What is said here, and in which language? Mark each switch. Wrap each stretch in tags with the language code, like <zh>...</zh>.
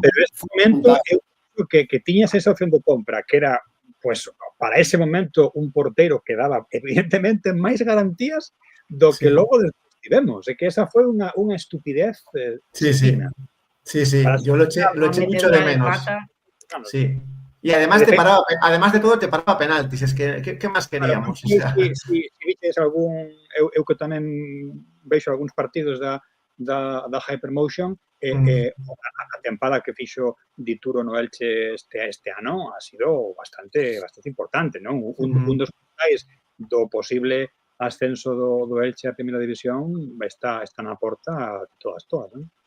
<gl>Pero neste momento eu creo que tiñas esa opción de compra, que era pues para ese momento un porteiro que daba evidentemente máis garantías do que logo despois tivemos. É que esa foi unha estupidez fina.</gl> <es>Sí, yo lo eché mucho de menos. Sí. Y además de todo te paraba penaltis. Es que, ¿qué más queríamos?</es> <gl>Si viches algún... Eu que tamén veixo algúns partidos da Hypermotion, a tempada que fixo Dituro no Elche este ano</gl> <es>ha sido bastante importante,</es> <gl>non? Un dos puntais do posible ascenso do Elche a Primeira División está na porta todas, non?</gl>